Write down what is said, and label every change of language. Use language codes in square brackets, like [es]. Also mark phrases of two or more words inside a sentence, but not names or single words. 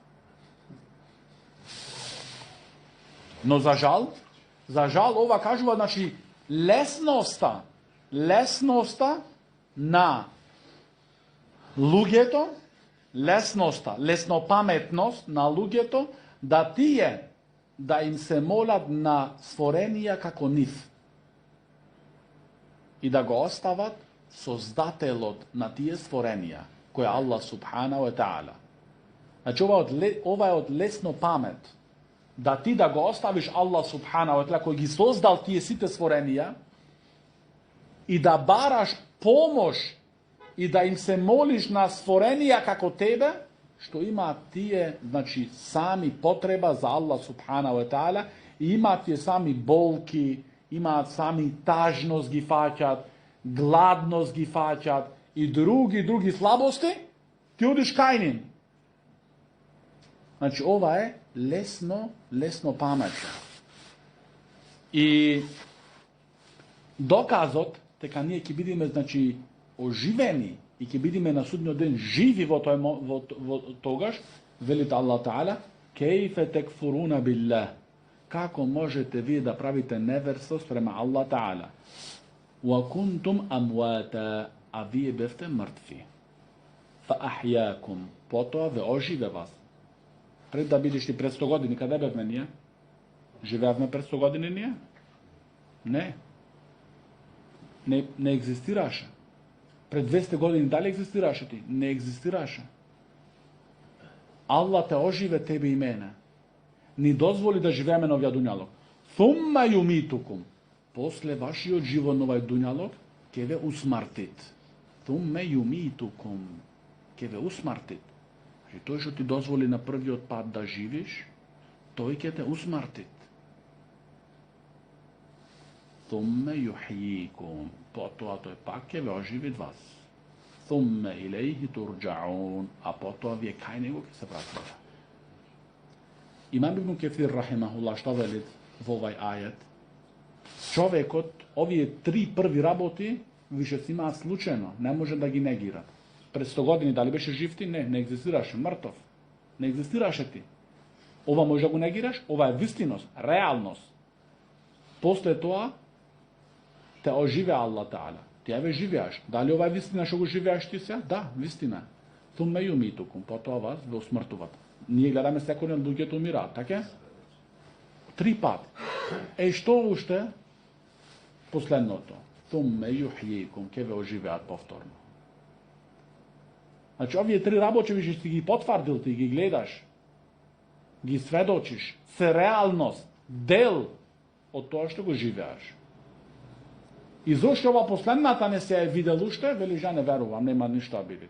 [mk] Но за жал ова кажува, значи, лесноста на луѓето, леснопаметност на луѓето, да тие да им се молат на створенија како нив и да го остават создателот на тие створенија, кој е [ar] الله سبحانه وتعالى. [mk] Значи, ова е од лесно памет. Да ти да го оставиш [ar] الله سبحانه وتعالى, [mk] кој ги создал тие сите створенија, и да бараш помош и да им се молиш на створенија како тебе, што имаат тие, значи, сами потреба за [ar] الله سبحانه وتعالى, [mk] и имаат тие сами болки, имаат сами тажност ги фаќат, гладност ги фаќат и други слабости, ти одиш кај нив. Значи, ова е лесно памет. И доказот дека ние ќе бидеме, значи, оживени и ќе бидеме на судниот ден живи во тогаш, велите [ar] الله تعالى, كيف تكفرون بالله. [mk] Како можете вие да правите неверство спрема [ar] الله تعالى? وكنتم أمواتا, [mk] a вие бевте мртви. [ar] فأحياكم, [mk] потоа ве оживе вас. Пред да бидеш ти пред 100 години, каде бевме ние? Живеавме пред 100 години ние? Не екзистираше. Пред 200 години дали екзистираше ти? Не екзистираше. Аллах те оживе тебе и мене. Ни дозволи да живееме на овој дуњалог. [ar] ثم يميتكم. [mk] После вашиот живот на овој дуњалог ќе ве усмртит. [ar] ثم يميتكم. [mk] Ќе ве усмртит. И тој што ти дозволи на првиот пат да живиш, тој ќе те усмртит. [ar] ثم يحييكم. [mk] Потоа тој пак ќе ве оживит вас. [ar] ثم إليه ترجعون. [mk] А потоа вие кај него ќе се вратите. Имам Ибн Кефир рахимахуллах што вели во овај ајет? Човекот, овие 3 први работи, више си имаат случајно, не може да ги негират. Пред 100 години дали беше жив ти? Не екзистираше, мртов. Не екзистираше ти. Ова може да го негираш? Ова е вистиност, реалност. После тоа, те оживе [ar] الله تعالى. [mk] Ти ве живеаш. Дали ова е вистина што го живеаш ти се? Да, вистина. [ar] ثم يميتكم. [mk] Потоа вас ве усмртуват. Ние гледаме секој ден луѓето умираат, така? 3 пати. Што уште? Последното. [ar] ثم يحييكم, [mk] ке ве оживеат повторно. Значи, овие 3 работи више си ги потврдил, ти ги гледаш, ги сведочиш, се реалност, дел од тоа што го живеаш. И зошто ова последната не се е видел уште, вели жа не верувам, нема ништо да биде.